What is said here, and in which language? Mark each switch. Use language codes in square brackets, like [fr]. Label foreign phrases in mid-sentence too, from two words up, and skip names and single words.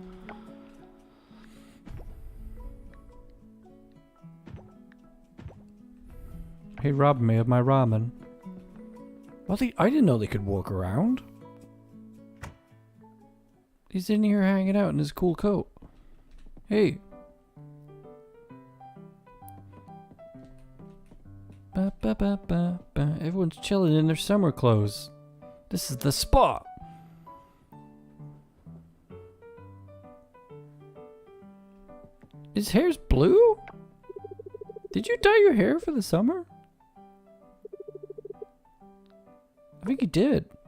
[en] Hey, rob me of my ramen. Well, I didn't know they could walk around. He's in here hanging out in his cool coat. Hey. Ba, ba, ba, ba, ba. Everyone's chilling in their summer clothes. This is the spot. His hair's blue? Did you dye your hair for the summer? I think he did.